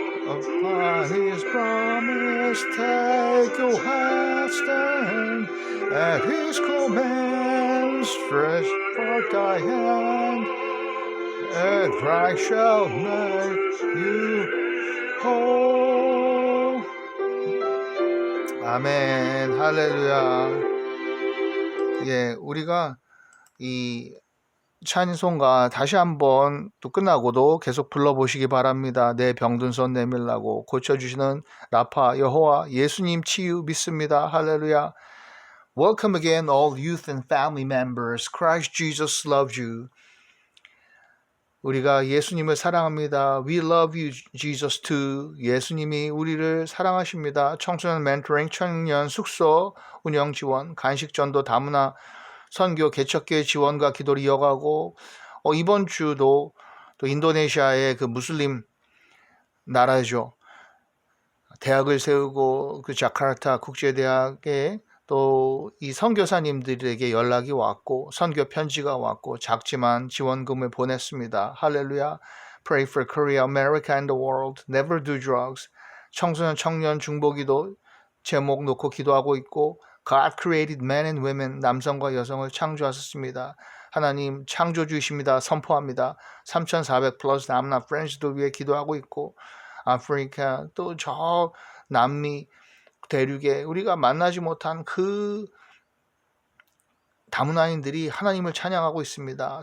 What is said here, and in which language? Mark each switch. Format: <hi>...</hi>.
<en>Upon His promise, take your hand, stand at His command, stretch forth thy hand, and Christ shall make you whole.</en> <ko>아멘, 할렐루야. 예, 우리가 이 찬송가 다시 한번 또 끝나고도 계속 불러보시기 바랍니다. 내 병든 손 내밀라고 고쳐주시는 라파 여호와 예수님 치유 믿습니다. 할렐루야.</ko> <en>Welcome again all youth and family members. Christ Jesus loves you.</en> <ko>우리가 예수님을 사랑합니다.</ko> <en>We love you, Jesus too.</en> <ko>예수님이 우리를 사랑하십니다. 청소년 멘토링, 청년 숙소 운영 지원, 간식 전도 다문화 선교 개척교회 지원과 기도를 이어가고 이번 주도 또 인도네시아의 그 무슬림 나라죠. 대학을 세우고 그 자카르타 국제대학에 또 이 선교사님들에게 연락이 왔고 선교 편지가 왔고 작지만 지원금을 보냈습니다. 할렐루야.</ko> <en>Pray for Korea, America and the world. Never do drugs.</en> <ko>청소년 청년 중보기도 제목 놓고 기도하고 있고</ko> <en>God created men and women.</en> <ko>남성과 여성을 창조하셨습니다. 하나님 창조주이십니다. 선포합니다. 3,400 플러스 남나 프렌즈도 위해 기도하고 있고 아프리카 또 저 남미 대륙에 우리가 만나지 못한 그 다문화인들이 하나님을 찬양하고 있습니다.</ko>